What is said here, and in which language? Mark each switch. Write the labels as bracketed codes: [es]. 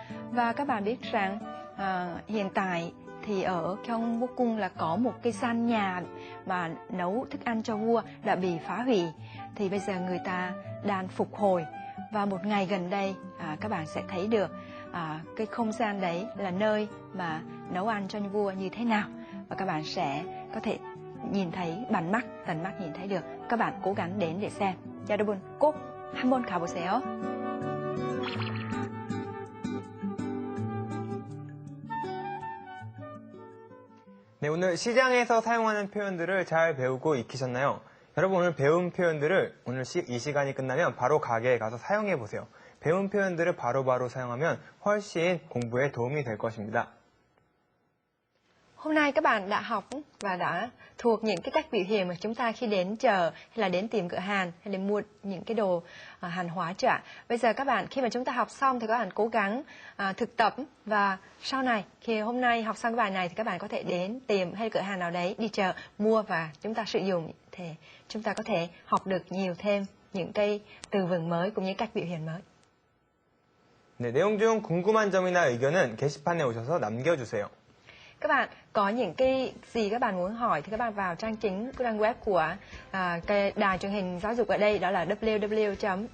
[vi] Và các bạn biết rằng hiện tại thì ở Gyeongbokgung là có một cái gian nhà mà nấu thức ăn cho vua đã bị phá hủy, thì bây giờ người ta đang phục hồi. Và một ngày gần đây các bạn sẽ thấy được cái không gian đấy là nơi mà nấu ăn cho vua như thế nào, và các bạn sẽ có thể nhìn thấy tận mắt nhìn thấy được. Các bạn cố gắng đến để xem. [ko] 여러분 꼭 한번 가보세요. 네, 오늘 시장에서 사용하는 표현들을 잘 배우고 익히셨나요? 여러분 오늘 배운 표현들을 이 시간이 끝나면 바로 가게에 가서 사용해 보세요. 배운 표현들을 바로바로 사용하면 훨씬 공부에 도움이 될 것입니다. [vi] Hôm nay các bạn đã học và đã thuộc những cái cách biểu hiện mà chúng ta khi đến chợ hay là đến tìm cửa hàng hay là mua những cái đồ hàng hóa chưa ạ? Bây giờ các bạn khi mà chúng ta học xong thì các bạn cố gắng thực tập, và sau này khi hôm nay học xong cái bài này thì các bạn có thể đến tìm hay cửa hàng nào đấy, đi chợ mua và chúng ta sử dụng, thì chúng ta có thể học được nhiều thêm những cái từ vựng mới cũng như cách biểu hiện mới. [ko] 네, 내용 중 궁금한 점이나 의견은 게시판에 오셔서 남겨주세요. [vi] Các bạn có những cái gì các bạn muốn hỏi thì các bạn vào trang chính trang web của cái đài truyền hình giáo dục ở đây, đó là www.ebs.co.kr.